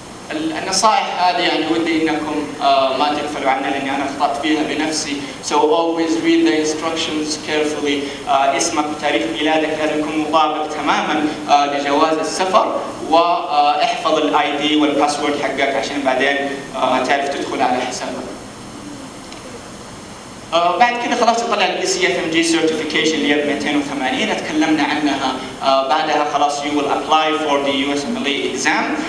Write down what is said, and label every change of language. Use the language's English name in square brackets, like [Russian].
[Arabic] النصائح هذه يعني ودي انكم ما تغفلوا عنها لاني انا اخطات فيها بنفسي. [English] So always read the instructions carefully. [Arabic] اسمك وتاريخ ميلادك لازم يكون مطابق تماما لجواز السفر، واحفظ الاي دي والباسورد حقك عشان بعدين تعرف تدخل على حسابك. بعد كده خلاص تطلع ال ECFMG certification اللي هي ب 280 تكلمنا عنها. بعدها خلاص [English] you will apply for the USMLE exam.